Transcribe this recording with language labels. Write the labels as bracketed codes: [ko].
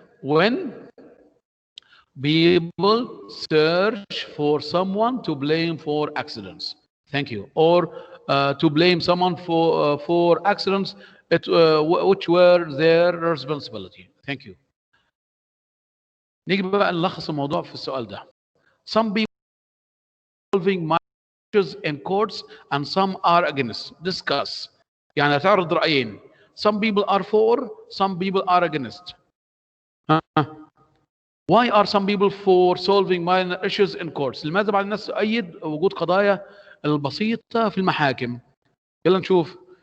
[en] When people search for someone to blame for accidents. Thank you. Or to blame someone for accidents which were their responsibility. Thank you. [ar] نيجي بقى نلخص الموضوع في السؤال ده. [en] Some people solving issues in courts and some are against. Discuss. [ar] يعني هتعرض رأيين. [en] Some people are for, some people are against. Why are some people for solving minor issues in courts؟ [ar] لماذا بعض الناس تؤيد وجود قضايا البسيطة في المحاكم؟ يلا نشوف.